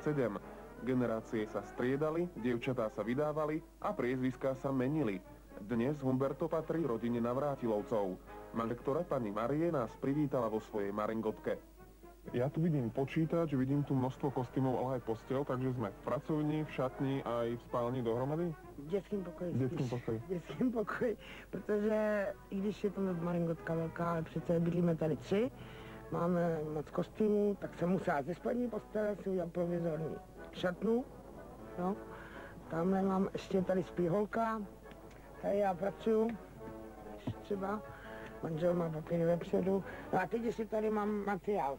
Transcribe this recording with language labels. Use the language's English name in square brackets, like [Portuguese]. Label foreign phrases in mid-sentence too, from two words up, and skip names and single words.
[Slovak] Generácie sa striedali, dievčatá sa vydávali a priezviská sa menili. Dnes Humberto patrí rodine Navrátilovcov. Manželka pani Marie nás privítala vo svojej maringotke. Ja tu vidím počítač, vidím tu množstvo kostýmov, ale aj posteľ, takže sme v pracovni, v šatni aj v spálni dohromady? [Czech] V dětském pokoji. V dětském pokoji. V dětském pokoji, protože i když je to maringotka velká, ale přece bydlíme tady 3, máme moc kostýmů, tak jsem musela ze spodní postele si udělat provizorní šatnu. No. Tamhle mám ještě tady spí holka, tady já pracuju, třeba, manžel má papíry vepředu, no a teď ještě tady mám materiál.